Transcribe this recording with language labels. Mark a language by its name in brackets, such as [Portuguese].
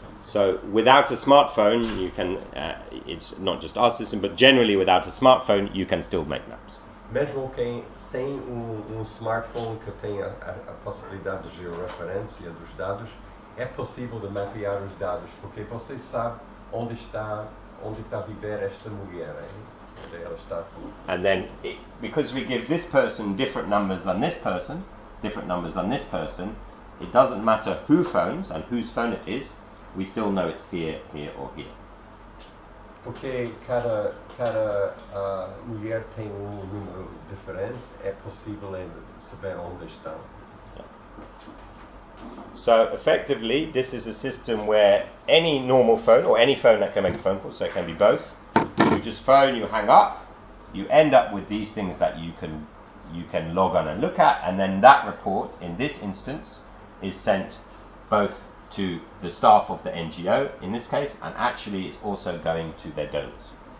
[English] So, without a smartphone, you can, it's not just our system, but generally without a smartphone, you can still make maps. [Portuguese] Mesmo quem sem um smartphone que tenha a possibilidade de georreferência dos dados, é possível de mapear os dados, porque você sabe onde está a viver esta mulher, hein? Onde ela está. [English] And then, because we give this person different numbers than this person, it doesn't matter who phones and whose phone it is, we still know it's here or here. [Portuguese] Porque cada mulher tem número diferente, é possível saber onde estão. [English] So, effectively, this is a system where any normal phone, or any phone that can make a phone call, so it can be both, you just phone, you hang up, you end up with these things that you can log on and look at, and then that report, in this instance, is sent both to the staff of the NGO, in this case, and actually it's also going to their donors.